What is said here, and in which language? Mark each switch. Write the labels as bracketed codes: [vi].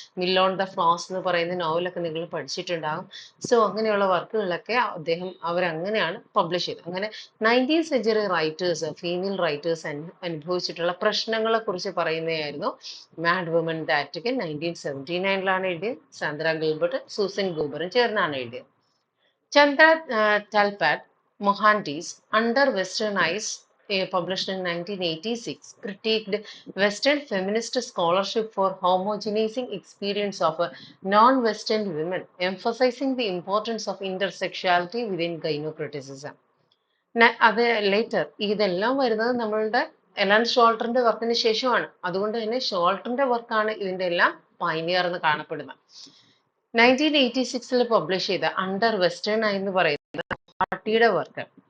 [ml] Mill on the flows എന്ന് പറയുന്ന നോവലൊക്കെ നിങ്ങൾ പഠിച്ചിട്ടുണ്ടാകും. സോ അങ്ങനെയുള്ള വർക്കുകളൊക്കെ അവരങ്ങനെയാണ് പബ്ലിഷ് ചെയ്തത്. അങ്ങനെ 19th century writers, female writers അനുഭവിച്ചിട്ടുള്ള പ്രശ്നങ്ങളെ കുറിച്ച് പറയുന്നതായിരുന്നു മാഡ് വുമൻ ദാറ്റ് 1979 എഴുതിയത്. സാന്ദ്ര ഗിൽബർട്ട് സൂസൻ ഗൂബറും ചേർന്നാണ് എഴുതിയത്. [en] Chandra Talpade Mohanty's under western eyes, published in 1986, critiqued Western feminist scholarship for homogenizing experience of non-Western women, emphasizing the importance of intersexuality within gynocriticism. [ml] അത് later ഇതെല്ലാം വരുന്നത് നമ്മളുടെ Ellen ഷോൾട്ടറിന്റെ വർക്കിന് ശേഷമാണ്. അതുകൊണ്ട് തന്നെ ഷോൾട്ടറിന്റെ വർക്കാണ് ഇതിന്റെ എല്ലാം പൈനിയർ എന്ന് കാണപ്പെടുന്നത്. 1986 പബ്ലിഷ് ചെയ്ത അണ്ടർ വെസ്റ്റേൺ എന്ന് പറയുന്ന മൊഹാട്ടിയുടെ വർക്ക്.